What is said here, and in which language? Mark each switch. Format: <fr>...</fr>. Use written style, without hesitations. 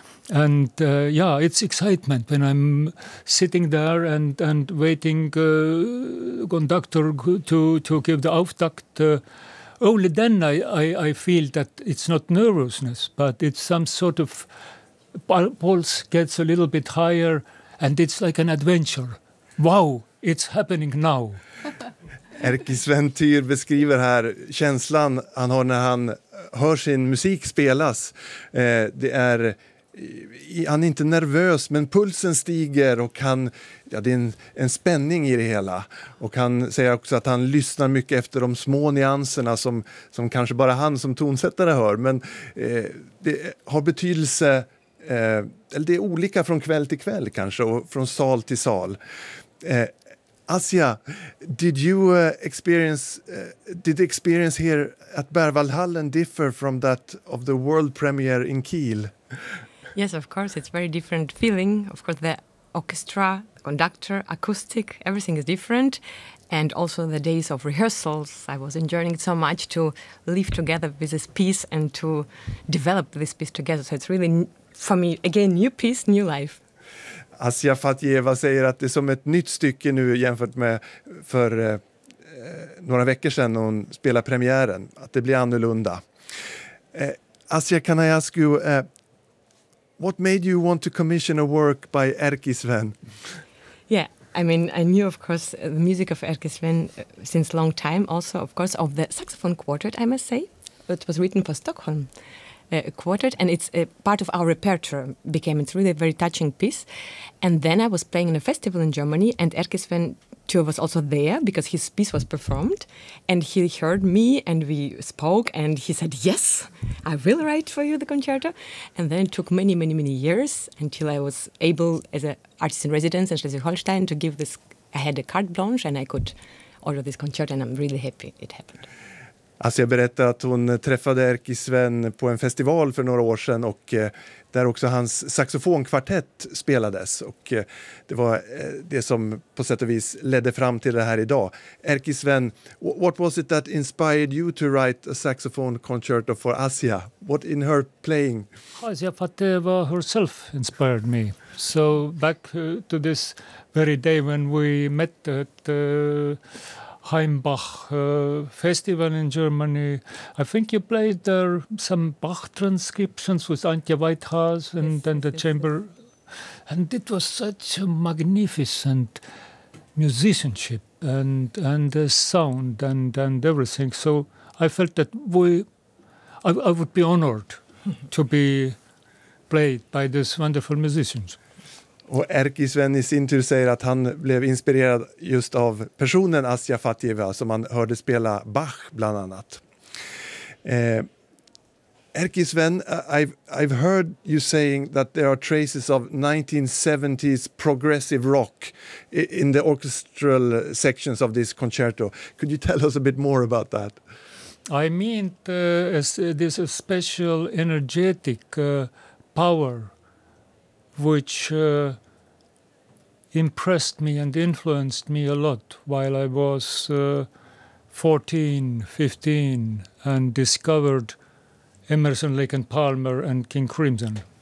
<en>And yeah, it's excitement when I'm sitting there and waiting conductor to give the Auftakt. Only then I feel that it's not nervousness, but it's some sort of pulse gets a little bit higher, and it's like an adventure. Wow, it's happening now.</en> <sv>Erkki Sventyr beskriver här känslan han har när han hör sin musik spelas. Det är, han är inte nervös, men pulsen stiger och han, ja, det är en spänning i det hela. Och han säger också att han lyssnar mycket efter de små nyanserna som kanske bara han som tonsättare hör. Men det har betydelse, eller det är olika från kväll till kväll kanske och från sal till sal.</sv> <en>Asya, did you experience here at Berwaldhallen differ from that of the world premiere in Kiel? Yes, of course, it's very different feeling. Of course, the orchestra, conductor, acoustic, everything is different. And also the days of rehearsals, I was enjoying it so much to live together with this piece and to develop this piece together. So it's really, for me, again, new piece, new life.</en> <sv>Asya Fatjeva säger att det är som ett nytt stycke nu jämfört med för några veckor sedan när hon spelade premiären. Att det blir annorlunda.</sv> <en>Asya, can I ask you, what made you want to commission a work by Erkki Sven? Yeah, I mean, I knew, of course, the music of Erkki Sven since long time. Also, of course, of the saxophone quartet, I must say. It was written for Stockholm. Quartet, and it's a part of our repertoire became. It's really a very touching piece. And then I was playing in a festival in Germany, and Erkki Sven too was also there because his piece was performed. And he heard me and we spoke, and he said, yes, I will write for you the concerto. And then it took many, many, many years until I was able, as an artist in residence in Schleswig-Holstein, to give this, I had a carte blanche and I could order this concerto, and I'm really happy it happened.</en> <sv>Alltså jag berättade att hon träffade Erkki Sven på en festival för några år sedan och där också hans saxofonkvartett spelades. Och det var det som på sätt och vis ledde fram till det här idag.</sv> <en>Erkki Sven, what was it that inspired you to write a saxophone concerto for Asya? What in her playing? Asya Fateva herself inspired me. So back to this very day when we met at Heimbach Festival in Germany. I think you played there some Bach transcriptions with Antje Weithaas and the chamber. And it was such a magnificent musicianship and the sound and everything. So I felt that I would be honored to be played by these wonderful musicians.</en> <sv>Och Erkki Sven i sin tur säger att han blev inspirerad just av personen Asya Fatjeva som han hörde spela Bach bland annat.</sv> <en>Erkki Sven, I've heard you saying that there are traces of 1970s progressive rock in the orchestral sections of this concerto. Could you tell us a bit more about that? I mean this special energetic power which impressed me and influenced me a lot while I was 14, 15 and discovered Emerson, Lake and Palmer and King Crimson.</en>